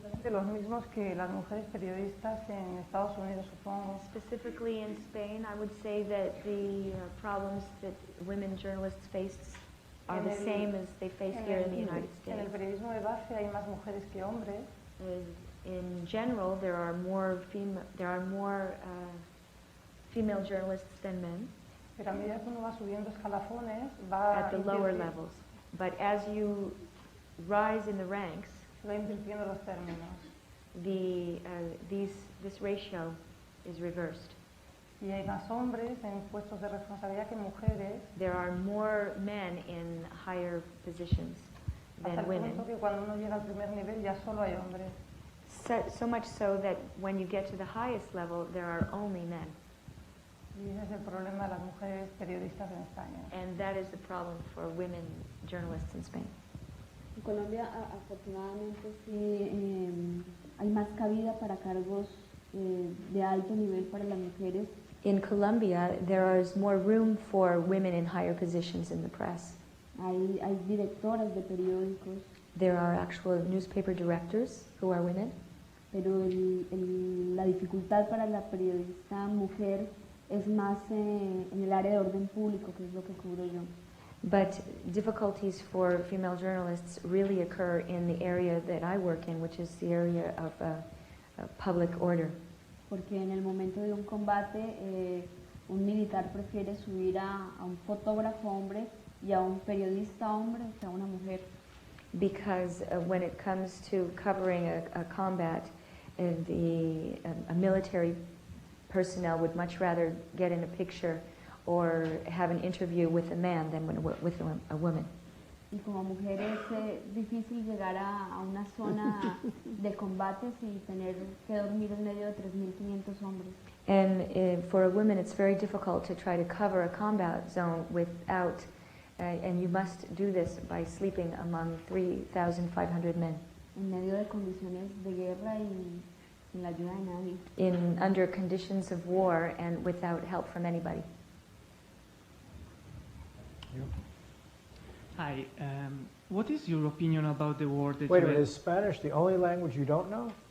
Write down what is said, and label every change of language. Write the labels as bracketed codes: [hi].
[es] Los mismos que las mujeres periodistas en Estados Unidos, supongo. [en] Specifically in Spain, I would say that the problems that women journalists face are the same as they face here in the United States. [es] En el periodismo de base hay más mujeres que hombres. [en] In general, there are more female journalists than men. [es] Pero a medida que uno va subiendo escalafones, va [en] at the lower levels. But as you rise in the ranks, [es] se va invirtiendo los términos. [en] This ratio is reversed. [es] Y hay más hombres en puestos de responsabilidad que mujeres. [en] There are more men in higher positions than women. [es] Hasta el punto que cuando uno llega al primer nivel ya solo hay hombres. [en] So much so that when you get to the highest level, there are only men. [es] Y ese es el problema de las mujeres periodistas en España. [en] And that is the problem for women journalists in Spain. [es] En Colombia, afortunadamente, sí hay más cabida para cargos de alto nivel para las mujeres. [en] In Colombia, there is more room for women in higher positions in the press. [es] Hay directoras de periódicos. [en] There are actual newspaper directors who are women. [es] Pero la dificultad para la periodista mujer es más en el área de orden público, que es lo que cubro yo. [en] But difficulties for female journalists really occur in the area that I work in, which is the area of public order. [es] Porque en el momento de un combate, un militar prefiere subir a un fotógrafo hombre y a un periodista hombre que a una mujer. [en] Because when it comes to covering a combat, a military personnel would much rather get in a picture or have an interview with a man than with a woman. [es] Y como mujer es difícil llegar a una zona de combates y tener que dormir en medio de 3.500 hombres. [en] And for a woman, it's very difficult to try to cover a combat zone without, and you must do this by sleeping among 3,500 men. [es] En medio de condiciones de guerra y sin la ayuda de nadie. [en] Under conditions of war and without help from anybody. Hi, what is your opinion about the war that Wait a minute, is Spanish the only language you don't know?